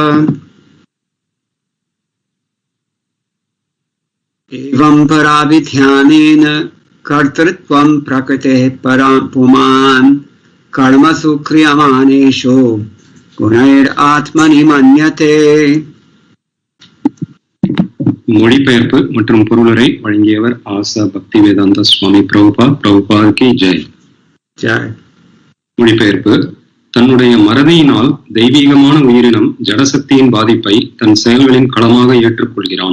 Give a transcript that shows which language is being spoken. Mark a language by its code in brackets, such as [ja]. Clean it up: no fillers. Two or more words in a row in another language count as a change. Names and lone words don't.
[sa] एवं पराभिध्यानेन कर्तृत्वं प्रकृतेः परां पुमान् कर्मसु क्रियमाणेषु गुणैरात्मनि मन्यते। [ta] மொழிபெயர்ப்பு மற்றும் பொருளுரை வழங்கியவர் ஆசா பக்தி வேதாந்த சுவாமி பிரபுபாதுக்கு ஜெய். மொழிபெயர்ப்பு. தன்னுடைய மறதியினால் தெய்வீகமான உயிரினம் ஜடசக்தியின் பாதிப்பை தன் செயல்களின் களமாக ஏற்றுக்கொள்கிறான்.